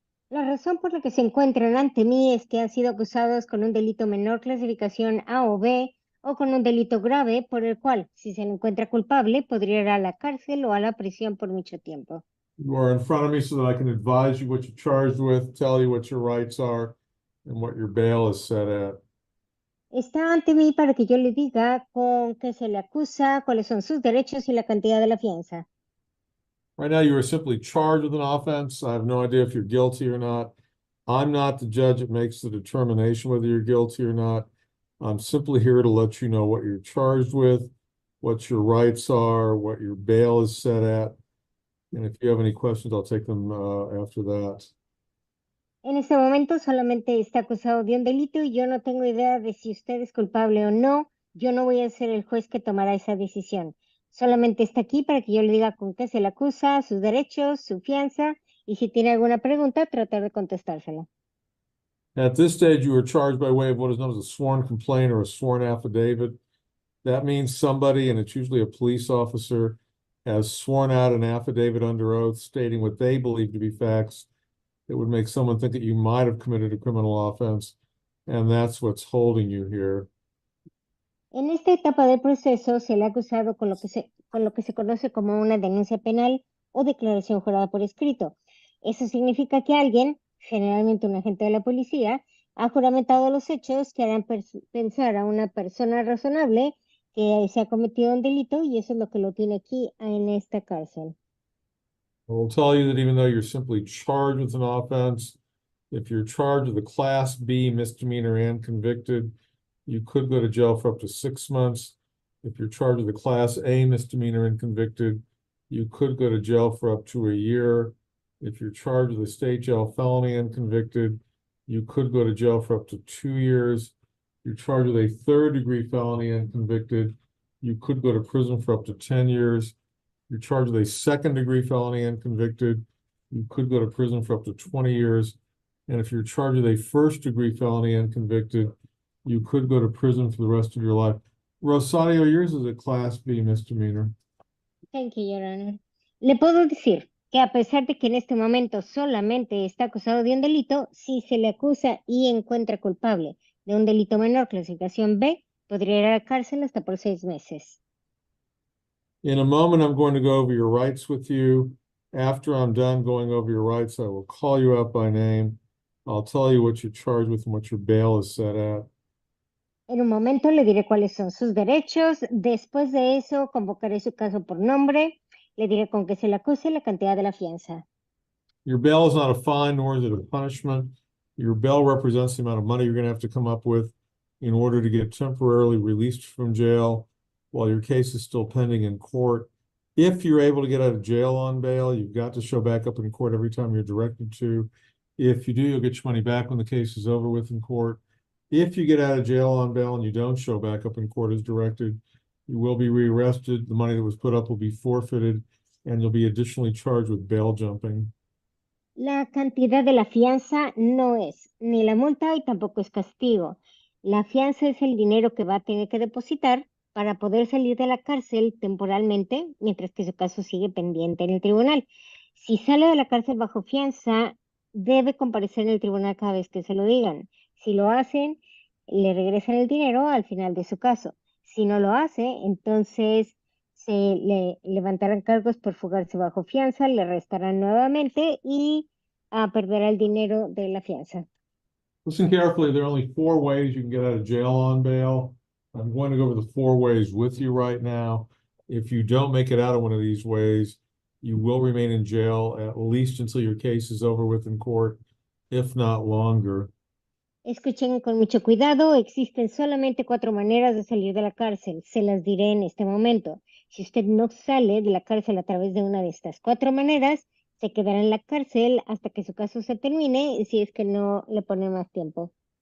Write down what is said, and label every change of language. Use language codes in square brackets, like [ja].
[es] La razón por la que se encuentran ante mí es que han sido acusados con un delito menor clasificación A o B o con un delito grave por el cual, si se le encuentra culpable, podría ir a la cárcel o a la prisión por mucho tiempo. [en] You are in front of me so that I can advise you what you're charged with, tell you what your rights are, and what your bail is set at. [es] Está ante mí para que yo le diga con qué se le acusa, cuáles son sus derechos y la cantidad de la fianza. [en] Right now, you are simply charged with an offense. I have no idea if you're guilty or not. I'm not the judge that makes the determination whether you're guilty or not. I'm simply here to let you know what you're charged with, what your rights are, what your bail is set at. And if you have any questions, I'll take them after that. [es] En este momento solamente está acusado de un delito y yo no tengo idea de si usted es culpable o no. Yo no voy a ser el juez que tomará esa decisión. Solamente está aquí para que yo le diga con qué se le acusa, sus derechos, su fianza, y si tiene alguna pregunta, tratar de contestársela. [en] At this stage, you are charged by way of what is known as a sworn complaint or a sworn affidavit. That means somebody, and it's usually a police officer, has sworn out an affidavit under oath stating what they believe to be facts that would make someone think that you might have committed a criminal offense, and that's what's holding you here. [es] En esta etapa del proceso se le ha acusado con lo que se conoce como una denuncia penal o declaración jurada por escrito. Eso significa que alguien, generalmente un agente de la policía, ha juramentado los hechos que harán pensar a una persona razonable que se ha cometido un delito y eso es lo que lo tiene aquí en esta cárcel. [en] I will tell you that even though you're simply charged with an offense, if you're charged with a Class B misdemeanor and convicted, you could go to jail for up to 6 months. If you're charged with a Class A misdemeanor and convicted, you could go to jail for up to a year. If you're charged with a state jail felony and convicted, you could go to jail for up to 2 years. If you're charged with a third-degree felony and convicted, you could go to prison for up to 10 years. If you're charged with a second-degree felony and convicted, you could go to prison for up to 20 years. And if you're charged with a first-degree felony and convicted, you could go to prison for the rest of your life. Rosario, yours is a Class B misdemeanor. Thank you, Your Honor. [es] Le puedo decir que a pesar de que en este momento solamente está acusado de un delito, si se le acusa y encuentra culpable de un delito menor clasificación B, podría ir a la cárcel hasta por 6 meses. [en] In a moment, I'm going to go over your rights with you. After I'm done going over your rights, I will call you out by name. I'll tell you what you're charged with and what your bail is set at. [es] En un momento le diré cuáles son sus derechos. Después de eso, convocaré su caso por nombre. Le diré con qué se le acuse y la cantidad de la fianza. [en] Your bail is not a fine, nor is it a punishment. Your bail represents the amount of money you're going to have to come up with in order to get temporarily released from jail while your case is still pending in court. If you're able to get out of jail on bail, you've got to show back up in court every time you're directed to. If you do, you'll get your money back when the case is over with in court. If you get out of jail on bail and you don't show back up in court as directed, you will be rearrested. The money that was put up will be forfeited, and you'll be additionally charged with bail jumping. [es] La cantidad de la fianza no es ni la multa y tampoco es castigo. La fianza es el dinero que va a tener que depositar para poder salir de la cárcel temporalmente mientras que su caso sigue pendiente en el tribunal. Si sale de la cárcel bajo fianza, debe comparecer en el tribunal cada vez que se lo digan. Si lo hacen, le regresan el dinero al final de su caso. Si no lo hace, entonces se le levantarán cargos por fugarse bajo fianza, le restarán nuevamente y perderá el dinero de la fianza. [en] Listen carefully. There are only 4 ways you can get out of jail on bail. I'm going to go over the 4 ways with you right now. If you don't make it out of one of these ways, You will remain in jail at least until your case is over with in court, if not longer. [es] Escuchen con mucho cuidado, existen solamente 4 maneras de salir de la cárcel. Se las diré en este momento. Si usted no sale de la cárcel a través de una de estas 4 maneras, se quedará en la cárcel hasta que su caso se termine, si es que no le ponen más tiempo.